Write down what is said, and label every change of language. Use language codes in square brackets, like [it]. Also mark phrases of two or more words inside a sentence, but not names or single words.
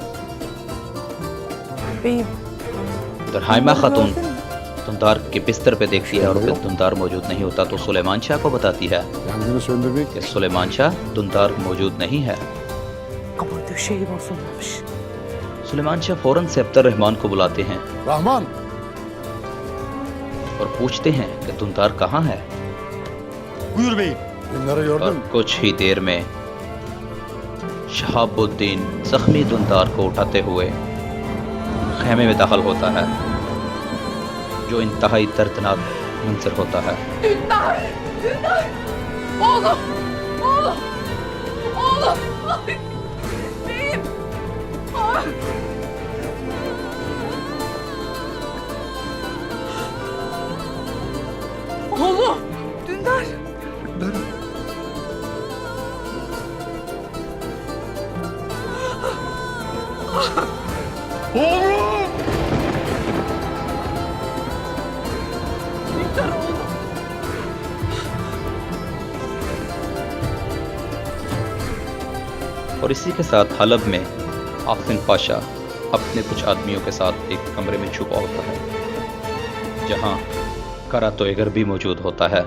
[ur] ہائمہ خاتون دوندار کے بستر پہ دیکھتی ہے اور پھر دوندار موجود نہیں ہوتا تو سلیمان شاہ کو بتاتی ہے کہ سلیمان شاہ دوندار موجود نہیں ہے. سلیمان شاہ فوراً سے عبدالرحمان کو بلاتے ہیں [tr] Rahman! [ur] اور پوچھتے ہیں کہ دوندار کہاں ہے. [tr] Buyur beyim. Bunları [ur] और [tr] gördün mü? [ur] کچھ ہی دیر میں شہاب الدین زخمی دوندار کو اٹھاتے ہوئے خیمے میں داخل ہوتا ہے، جو انتہائی دردناک منظر ہوتا ہے. [tr] Dündar! Dündar! Oğlum! Oğlum! Oğlum! Ay! Beyim! Ay! Oğlum! Dündar! Oğlum! Dündar oğlum! [ur] اور اسی کے ساتھ حلب میں عاصم پاشا اپنے کچھ آدمیوں کے ساتھ ایک کمرے میں چھپا ہوتا ہے، جہاں قرہ تویغر بھی موجود ہوتا ہے.